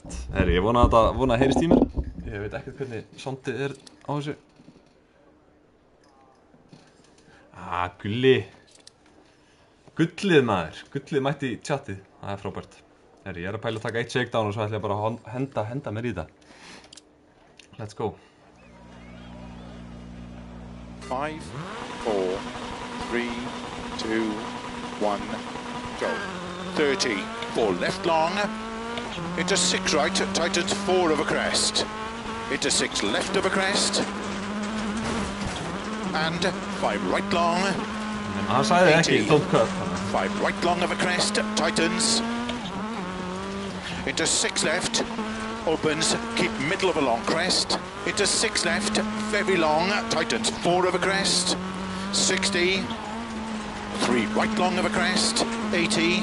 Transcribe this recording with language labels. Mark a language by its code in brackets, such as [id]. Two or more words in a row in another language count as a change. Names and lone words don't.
[is] Herri, ég vona að heyrist í mér. Ég veit ekkert hvernig sondið á þessu. Gullið maður. Gullið mætti í chatið. Það er frábært. Herri, ég að pæla að taka eitt shakedown og svo ætla ég bara að henda mér í það. [en] Let's go. 5, 4, 3, 2, 1, go. 30, 4 left long. Into 6 right, tightens 4 over crest. Into 6 left over crest. And 5 right long. [is] Hann sagði ekki, [en] don't cut. 5 right long over crest, tightens. Into 6 left, opens, keep middle of a long crest. Into 6 left, very long, tightens 4 over crest. 60. 3 right long over crest, 80.